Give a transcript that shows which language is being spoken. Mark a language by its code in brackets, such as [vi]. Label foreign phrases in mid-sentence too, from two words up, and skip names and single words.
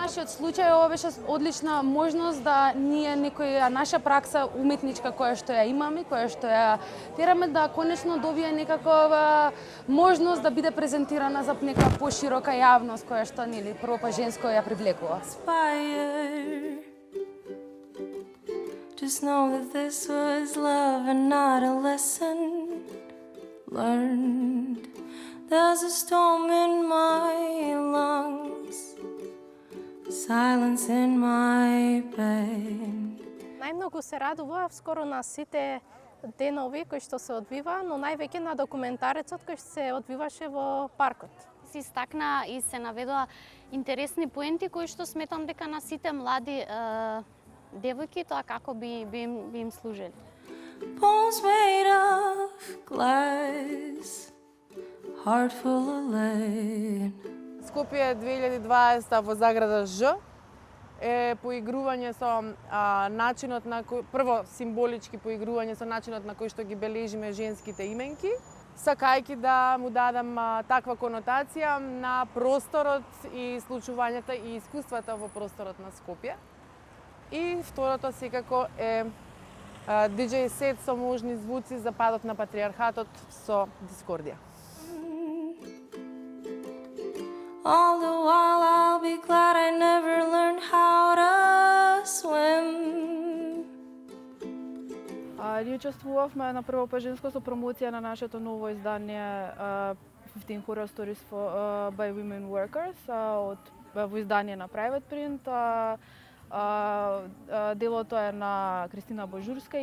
[mk] Нашиот случај ова беше одлична можност да ние некоја наша пракса уметничка која што ја имаме, која што ја тераме да конечно добие некаква можност да биде презентирана за нека поширока јавност која што нели прво па женско ја привлекува. [en] Fire. Just know that this was love and not a lesson learned. There's a storm in my lungs, silence in my bed. [mk] Најмногу се радував скоро на сите денови кои што се одвива, но највеќе на документарецот кој што се одвиваше во паркот. Се истакна и се наведоа интересни поенти кои што сметам дека на сите млади девојки тоа како би им служели. [en] Bones made of glass, heart full of lead. [mk] Скопје 2020 во заграда Ж е поигрување со начинот на кој, прво символички поигрување со начинот на кој што ги бележиме женските именки, сакајќи да му дадам таква конотација на просторот и случувањата и искуствата во просторот на Скопје. И второто секако е DJ сет со можни звуци за падот на патриархатот со Дискордија. [en] All the while I'll be glad I never learned how to swim. [mk] Ние учествувавме на Прво па женско со промоција на нашето ново издание [en] 15 Horror Stories by Women Workers [mk] во издание на Private Print. Делото е на Кристина Божурска.